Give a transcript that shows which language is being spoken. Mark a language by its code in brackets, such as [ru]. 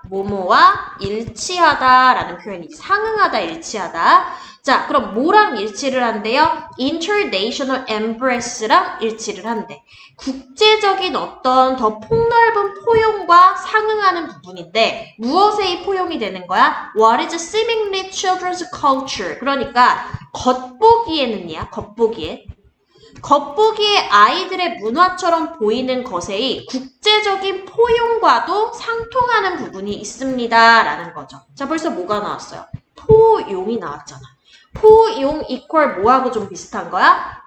[ko] 뭐뭐와 일치하다라는 표현이지. 상응하다, 일치하다. 자, 그럼 뭐랑 일치를 한대요? International Embrace랑 일치를 한대. 국제적인 어떤 더 폭넓은 포용과 상응하는 부분인데 무엇의 포용이 되는 거야? [en] What is seemingly children's culture? [ko] 그러니까 겉보기에는요. 겉보기에 아이들의 문화처럼 보이는 것의 국제적인 포용과도 상통하는 부분이 있습니다. 라는 거죠. 자, 벌써 뭐가 나왔어요? 포용이 나왔잖아. 포용 이퀄 뭐하고 좀 비슷한 거야?